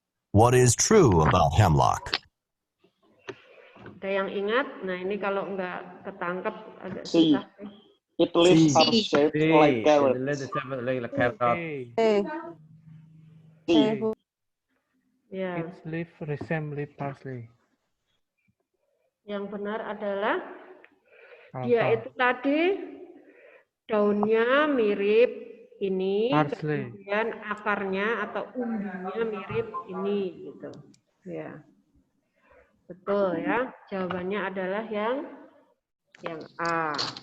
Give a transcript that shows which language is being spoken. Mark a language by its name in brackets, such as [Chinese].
[English] What is true about hemlock? [Indonesian] Ada yang ingat? Nah, ini kalau nggak ketangkep agak C. susah. [English] It leaves are shaped like carrots. [Indonesian] Ya. [English] Its leaf resemble parsley. [Indonesian] Yang benar adalah dia itu tadi daunnya mirip ini, [English] parsley. [Indonesian] kemudian akarnya atau umbinya mirip ini, gitu. Ya, betul ya. Jawabannya adalah yang A.